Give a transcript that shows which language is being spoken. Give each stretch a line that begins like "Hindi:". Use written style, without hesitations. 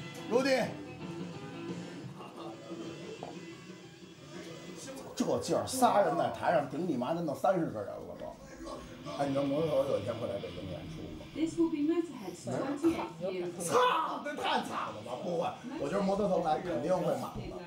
Chinese: 卢迪，这劲儿仨人在台上顶你妈真的30个人了都。哎，你知道摩托头有一天会来北京演出吗？
English: This will be Motorhead's 28th year.
Chinese: 操，这太惨了吧！不会，我觉得摩托头来肯定会满的。